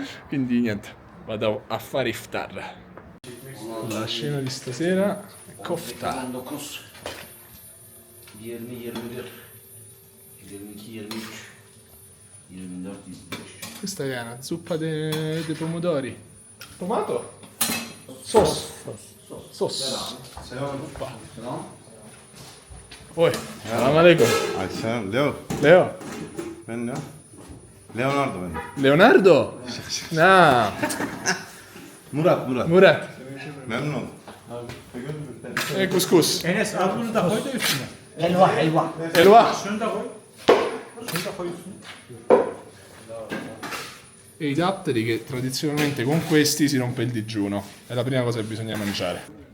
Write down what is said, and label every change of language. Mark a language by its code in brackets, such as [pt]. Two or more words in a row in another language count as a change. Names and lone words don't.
[it] Quindi niente, vado a fare iftar. La scena di stasera è kofta. 19, 20, 21, 22, 23, 24, 25. Questa è una zuppa de pomodori. [ar] Tomato? Sos. Oi, السلام عليكم. Alselam. Leo. Leo. [tr] Ben Leo. Leonardo ben. Leonardo? No. Murat. Memnun oldum. [it] E couscous. [tr] Enes al bunu da koy da üstüne. Helva, helva. Elva. Şunu da koy. Şunu da koy üstüne. [it] E i datteri che tradizionalmente con questi si rompe il digiuno. È la prima cosa che bisogna mangiare.